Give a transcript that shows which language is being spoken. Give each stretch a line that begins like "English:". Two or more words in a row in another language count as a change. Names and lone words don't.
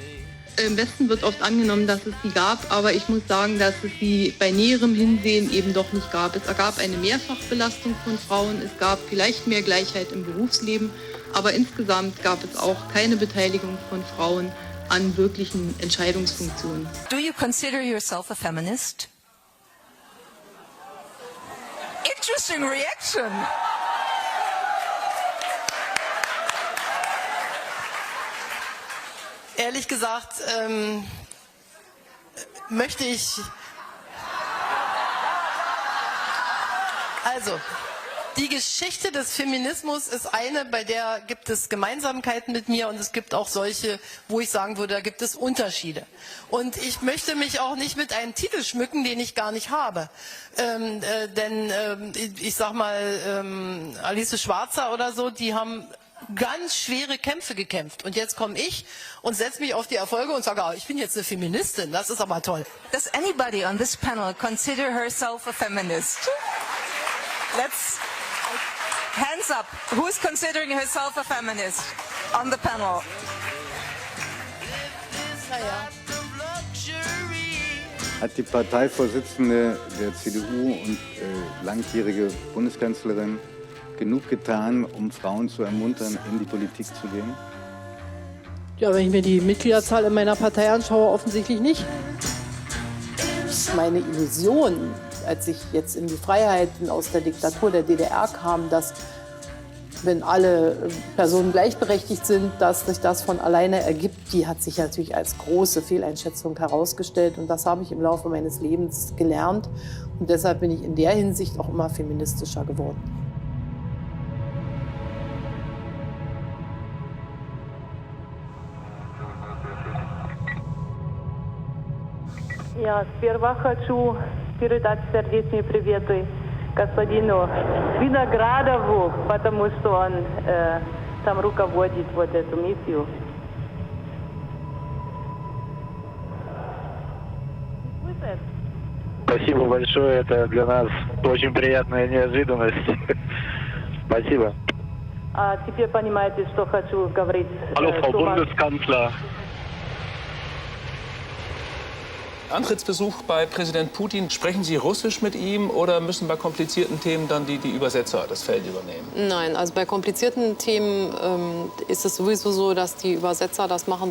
German: Im Westen wird oft angenommen, dass es sie gab, aber ich muss sagen, dass es sie bei näherem Hinsehen eben doch nicht gab. Es gab eine Mehrfachbelastung von Frauen, es gab vielleicht mehr Gleichheit im Berufsleben, aber insgesamt gab es auch keine Beteiligung von Frauen an wirklichen Entscheidungsfunktionen.
English: Do you consider yourself a feminist? Interesting reaction.
German: Ehrlich gesagt, möchte ich... Also, die Geschichte des Feminismus ist eine, bei der gibt es Gemeinsamkeiten mit mir und es gibt auch solche, wo ich sagen würde, da gibt es Unterschiede. Und ich möchte mich auch nicht mit einem Titel schmücken, den ich gar nicht habe. Ich sag mal, Alice Schwarzer oder so, die haben ganz schwere Kämpfe gekämpft. Und jetzt komme ich und setze mich auf die Erfolge und sage, ich bin jetzt eine Feministin, das ist aber toll.
English: Does anybody on this panel consider herself a feminist? Let's... Hands up. Who's considering herself a feminist on the panel?
German: Hat die Parteivorsitzende der CDU und langjährige Bundeskanzlerin genug getan, um Frauen zu ermuntern, in die Politik zu gehen? Ja, wenn ich mir die Mitgliederzahl in meiner Partei anschaue, offensichtlich nicht. Meine Illusion, als ich jetzt in die Freiheiten aus der Diktatur der DDR kam, dass, wenn alle Personen gleichberechtigt sind, dass sich das von alleine ergibt, die hat sich natürlich als große Fehleinschätzung herausgestellt. Und das habe ich im Laufe meines Lebens gelernt. Und deshalb bin ich in der Hinsicht auch immer feministischer geworden.
Russian: Я сперва хочу передать сердечные приветы господину Виноградову, потому что он там руководит вот эту миссию. Спасибо большое, это для нас очень приятная неожиданность. Спасибо. А теперь понимаете, что хочу говорить.
German: Hallo, Frau Bundeskanzler. Antrittsbesuch bei Präsident Putin. Sprechen Sie Russisch mit ihm oder müssen bei komplizierten Themen dann die Übersetzer das Feld übernehmen? Nein, also bei komplizierten Themen ist es sowieso so, dass die Übersetzer das machen.